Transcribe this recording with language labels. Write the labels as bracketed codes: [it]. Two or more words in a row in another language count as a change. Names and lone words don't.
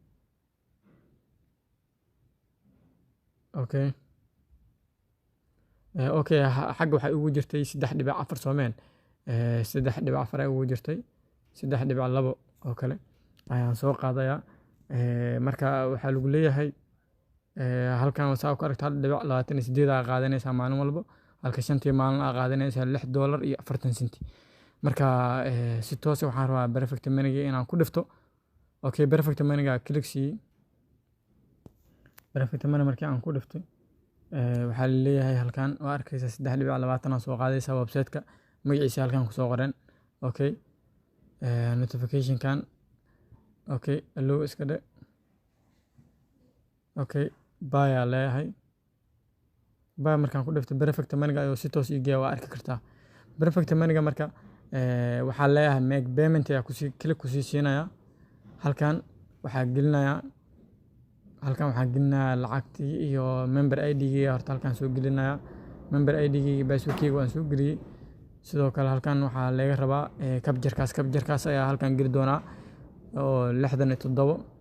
[so] Okay, okay, xagga waxay ugu jirtay 3.4 soomeen 3.4 ay ugu jirtay 3.2 oo kale ayaan soo qaadayaa. marka waxaa lagu leeyahay halkan waxa ku aragtaa 1.28 aa qaadanaysaa maalin walba halka shantii maalin aa qaadanaysaa $6.40. marka si toos waxaan rabaa perfect money-ga inaan ku dhifto okay perfect money-ga click sii perfect money markii aan ku dhiftay waxaa leeyahay halkan waa arkaysa 3.20 soo qaadaysa website-ka magaciisa halkan ku soo qoran okay notification kan okay allow iska dhe okay baya leeyahay baa markaan ku dhiftay perfect money-ga ayuu si toos iigeeya waa arki kartaa perfect money-ga marka waxaa leeyahay [en] make payment [so] ayaa click ku siinaya halkan waxaa gelinayaa lacagtii iyo [en] member ID- [so] ga horta halkan soo gelinaya [en] member ID- [so] ga password-kayga waan soo geliyay sidoo kale halkan waxaa laga rabaa capture-kaas ayaa halkan geli doonaa oo 67